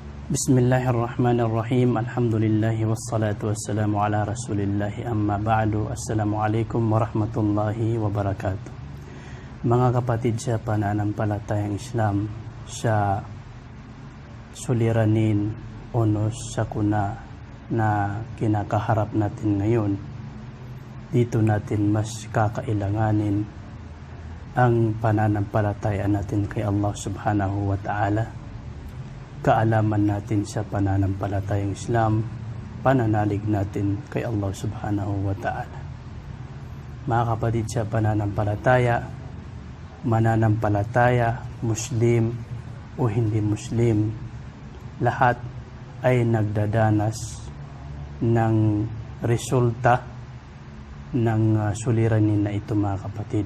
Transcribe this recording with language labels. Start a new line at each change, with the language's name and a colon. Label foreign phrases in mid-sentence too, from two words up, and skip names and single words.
Arabic: بسم الله الرحمن الرحيم. الحمد لله والصلاة والسلام على رسول الله أما بعد. السلام عليكم ورحمة الله وبركاته.
Filipino: Mga kapatid sa pananampalatayang Islam, sa suliranin onos sakuna na kinakaharap natin ngayon, dito natin mas kakailanganin ang pananampalataya natin kay Allah
Arabic: سبحانه وتعالى,
Filipino: kaalaman natin sa pananampalatayang Islam, pananalig natin kay Allah
Arabic: سبحانه وتعالى.
Filipino: Mga kapatid sa pananampalataya, mananampalataya, Muslim o hindi Muslim, lahat ay nagdadanas ng resulta ng suliranin na ito, mga kapatid.